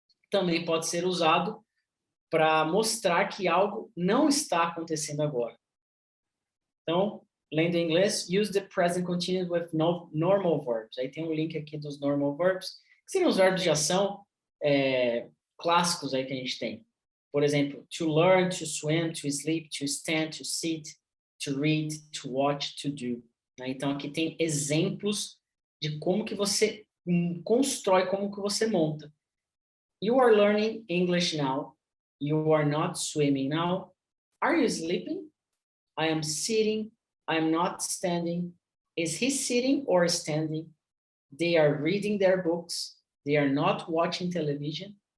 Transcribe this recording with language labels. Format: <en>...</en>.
<pt>Também pode ser usado para mostrar que algo não está acontecendo agora. Então, lendo em inglês,</pt> <en>use the present continuous with normal verbs.</en> <pt>Aí tem um link aqui dos normal verbs, que seriam os verbos de ação clássicos aí que a gente tem. Por exemplo,</pt> <en>to learn, to swim, to sleep, to stand, to sit, to read, to watch, to do.</en> <pt>Então, aqui tem exemplos de como que você constrói, como que você monta.</pt> <en>You are learning English now. You are not swimming now. Are you sleeping? I am sitting. I am not standing. Is he sitting or standing? They are reading their books. They are not watching television.</en>